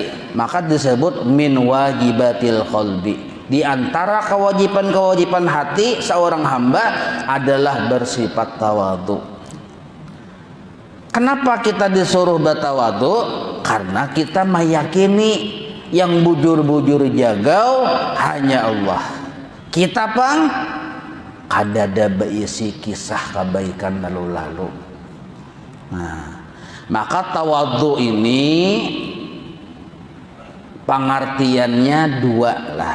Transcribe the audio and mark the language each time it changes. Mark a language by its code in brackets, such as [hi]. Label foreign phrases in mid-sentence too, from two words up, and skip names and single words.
[id] Maka disebut [ar] من واجبات القلب. [id] Di antara kewajiban-kewajiban hati seorang hamba adalah bersifat tawadhu. Kenapa kita disuruh bertawadhu? Karena kita meyakini yang [bjn] bujur-bujur jagau [id] hanya Allah. [bjn] Kita pang kadada berisi kisah kebaikan lalu-lalu. [id] Nah, maka tawadhu ini pengertiannya dua lah.